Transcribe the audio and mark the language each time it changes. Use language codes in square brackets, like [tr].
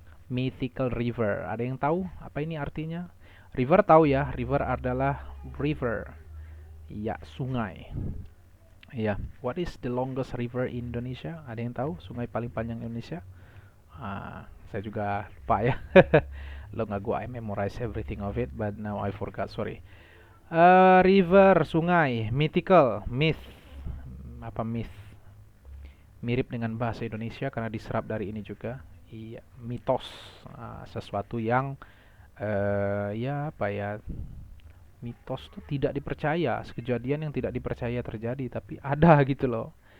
[id] Mythical river, ada yang tahu apa ini artinya? River tahu ya, river adalah river. Ya, sungai. [en] Ya, what is the longest river in Indonesia? [id] Ada yang tahu sungai paling panjang Indonesia? Saya juga lupa ya. [en] Long ago I memorize everything of it, but now I forgot, sorry. [id] River, sungai, mythical, myth. Apa myth? Mirip dengan bahasa Indonesia karena diserap dari ini juga. Iya, mitos. Sesuatu yang ya apa ya? Mitos itu tidak dipercaya, kejadian yang tidak dipercaya terjadi tapi ada gitu loh.